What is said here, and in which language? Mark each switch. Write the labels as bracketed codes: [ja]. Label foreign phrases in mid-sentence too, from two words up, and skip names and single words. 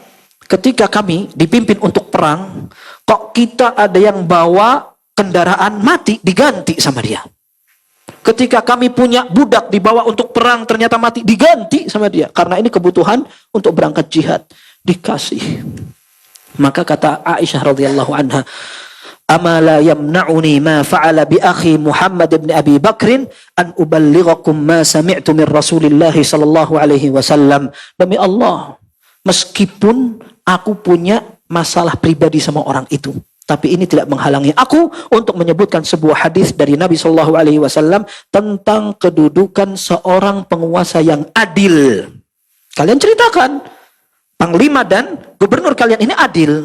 [id] Ketika kami dipimpin untuk perang, kok kita ada yang bawa kendaraan mati diganti sama dia. Ketika kami punya budak dibawa untuk perang ternyata mati, diganti sama dia. Karena ini kebutuhan untuk berangkat jihad, dikasih. Maka kata [ar] Aisyah رضي الله عنها أما لا يمنعني ما فعل بأخي محمد بن أبي بكر أن أبلغكم ما سمعت من رسول الله صلى الله عليه وسلم. [id] Demi Allah, meskipun aku punya masalah pribadi sama orang itu, tapi ini tidak menghalangi aku untuk menyebutkan sebuah hadis dari Nabi [ar] صلى الله عليه وسلم [id] tentang kedudukan seorang penguasa yang adil. Kalian ceritakan panglima dan gubernur kalian ini adil.